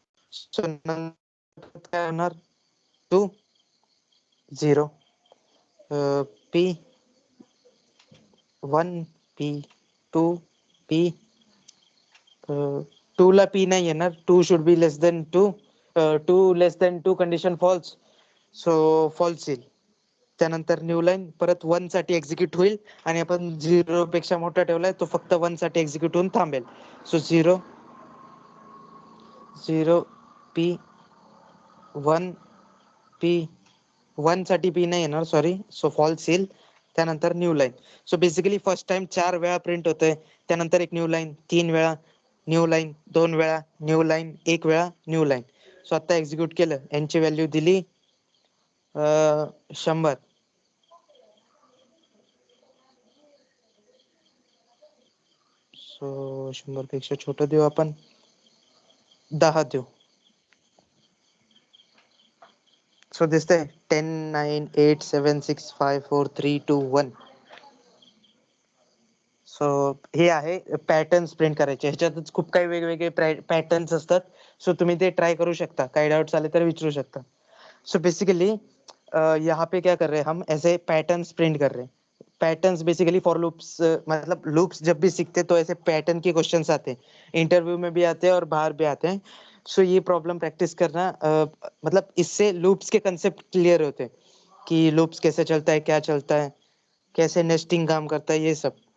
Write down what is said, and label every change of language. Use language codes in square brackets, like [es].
[mr] So नंतर काय होणार, 2 0 p 1 p 2 p 2 ला p नाही येणार, 2 should be less than 2. 2 less than 2 condition false, so false येईल. त्यानंतर न्यू लाईन परत 1 साठी एक्झिक्यूट होईल, आणि आपण 0 पेक्षा मोठा ठेवलाय तो फक्त 1 साठी एक्झिक्यूट होऊन थांबेल. सो 0 0 p 1 p 1 साठी p नाही येणार, सॉरी. सो फॉल्स येईल. त्यानंतर new line. So basically first time 4 वेळा प्रिंट होतंय, त्यानंतर एक न्यू लाईन, 3 वेळा न्यू लाईन, 2 वेळा न्यू लाईन, 1 वेळा न्यू लाईन. सो आता एक्झिक्यूट केलं, n ची व्हॅल्यू दिली 100. सो 100 पेक्षा छोटं देऊ आपण, 10 देऊ. सो दिसतंय 10 9 8 7 6 5 4 3 2 1. सो हे आहे पॅटर्न्स प्रिंट करायचे. ह्याच्यातच खूप काही वेगवेगळे पॅटर्न्स असतात. सो तुम्ही ते ट्राय करू शकता, काही डाउट्स आले तर विचारू शकता. [hi] सो बेसिकली यहाँ पे क्या कर रहे हैं हम, ऐसे पैटर्न्स प्रिंट कर रहे हैं. पैटर्न्स बेसिकली फॉर लूप्स, मतलब लूप्स जब भी सीखते तो ऐसे पैटर्न के क्वेश्चंस आते हैं, इंटरव्यू में भी आते हैं और बाहर भी आते हैं। सो ये प्रॉब्लम प्रैक्टिस करना, मतलब इससे लूप्स के कंसेप्ट क्लियर होते हैं कि लूप्स कैसे चलता है, क्या चलता है, कैसे नेस्टिंग काम करता है, ये सब।